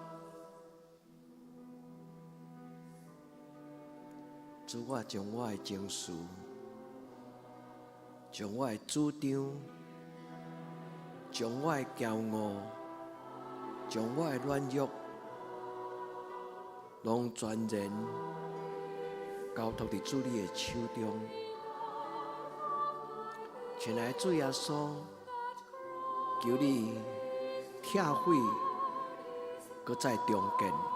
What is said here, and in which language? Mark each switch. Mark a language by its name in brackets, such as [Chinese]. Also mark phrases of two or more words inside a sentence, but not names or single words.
[Min Nan Chinese] 主我将我的情绪，将我的主张，将我的骄傲，将我的软弱，拢全然交托伫主你的手中。亲爱的主耶稣，求你拆毁，搁再重建。